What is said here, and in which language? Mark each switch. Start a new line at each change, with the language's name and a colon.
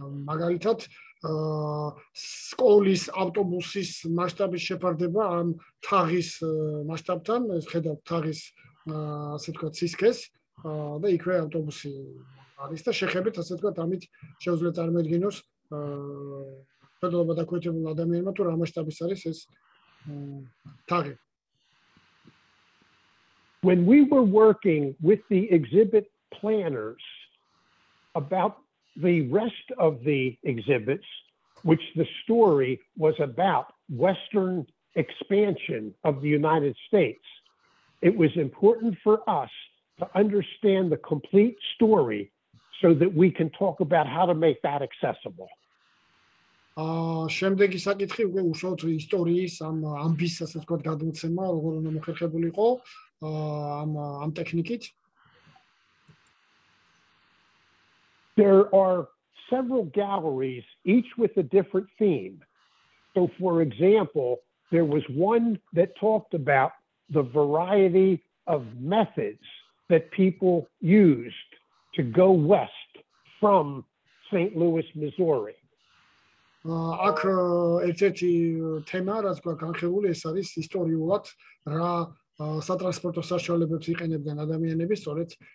Georgian: მაგალითად სკოლის ავტობუსის მასშტაბის შეფარდება ამ თაღის მასშტაბთან, ეს ხედავთ თაღის ასე ვთქვათ სისქეს და იქვე ავტობუსი არის და შეხებით ასე ვთქვათ ამით შეუძლია წარმოედგინოს ფედერალობა დაქვეითებულ ადამიანმა თუ რა მასშტაბის არის ეს თაღი.
English: When we were working with the exhibit planners about the rest of the exhibits, which the story was about Western expansion of the United States, it was important for us to understand the complete story so that we can talk about how to make that accessible.
Georgian: შემდეგი საკითხი უკვე უშუალოდ ისტორიის ამ ამბის ასე ვთქვათ გადმოცემა, როგორ უნდა მოხერხებულიყო ამ ტექნიკით.
English: There are several galleries, each with a different theme. So, for example, there was one that talked about the variety of methods that people used to go west from St. Louis, Missouri.
Georgian: აქ ერთ-ერთი თემა, რაც გვაქვს განხილული, ეს არის ისტორიულად რა სატრანსპორტო საშუალებებს იყენებდნენ ადამიანები სწორედ